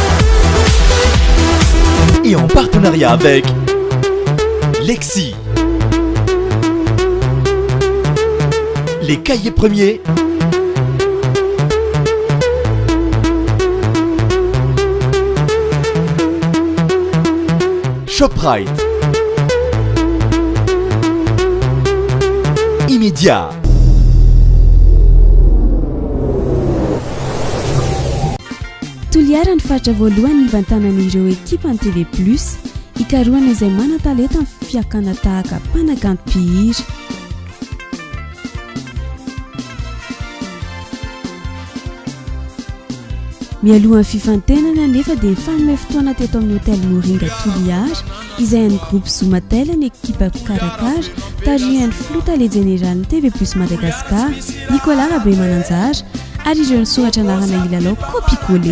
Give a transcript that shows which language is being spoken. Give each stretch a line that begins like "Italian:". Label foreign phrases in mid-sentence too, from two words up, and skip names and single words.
French: Et en partenariat avec Lexi, les cahiers premiers, Shoprite, Immédiat.
Malagasy: toliara ny fatra voalohany ivantanan'ireo ekipa ny TV+, ikaroana izay manan-talenta amin'ny fiakana tahaka mpanakanto mpihira. Mialohan'ny fifantenana nefa dia fanome fotoana teto amin'ny hôtel Moringa Toliara izay any groupe Zomatel ny ekipa Karakara tarihan'ny flotale général TV+ Madagascar Nicolas Rabe Mananjara ary ireo nisoratra anarana ilalao Copier-Coller.